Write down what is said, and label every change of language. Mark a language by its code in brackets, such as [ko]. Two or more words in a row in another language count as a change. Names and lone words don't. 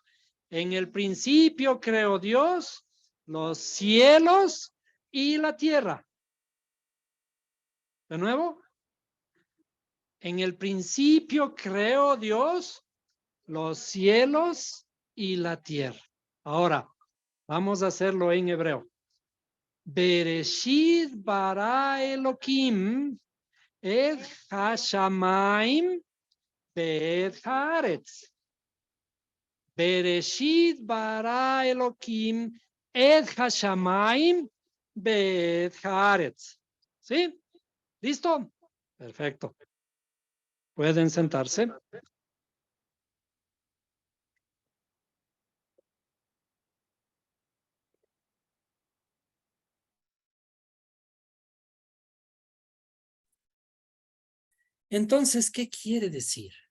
[es] En el principio creó Dios los cielos y la tierra. De nuevo. En el principio creó Dios los cielos y la tierra. Ahora, vamos a hacerlo en hebreo. [he] בראשית ברא אלהים את השמים ואת הארץ. בראשית ברא אלהים את השמים ואת הארץ. [es] ¿Sí? ¿Listo? Perfecto. Pueden sentarse. Entonces, ¿qué quiere decir?